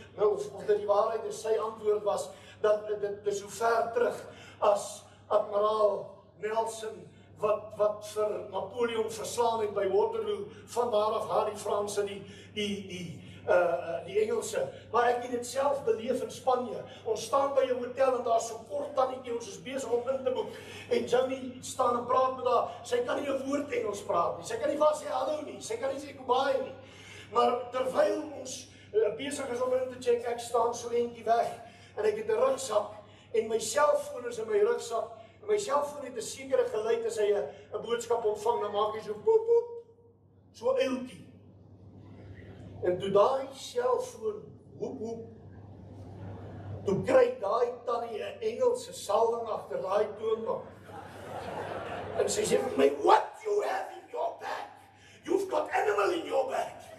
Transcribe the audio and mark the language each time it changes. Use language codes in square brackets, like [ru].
[af] Nou, of dit die waarheid is, sy antwoord was, dat dit is so ver terug, as admiraal Nelson, wat vir Napoleon verslaan het by Waterloo, van daar af haar die Franse, die Engelse. Maar ek het dit self beleef in Spanje. Ons staan by 'n hotel en daar so kort tannetjie, ons is besig om in te boek. En Johnny staan en praat met haar. Sy kan nie 'n woord Engels praat nie. Sy kan nie vir haar sê hallo nie. Sy kan nie sê goodbye nie. Maar terwyl ons besig is om in te check, ek staan so eentjie weg en ek het 'n rugsak en my selfoon is in my rugsak. En my selfoon het 'n sekere geluid as hy 'n boodskap ontvang, dan maak hy so poep poep. So uiltjie. En toe daai selfoon hoep hoep, toe kry daai tannie 'n Engelse salwing agter daai toonbank. [en] En sy sê vir my, what you have in your bag? You've got animal in your bag.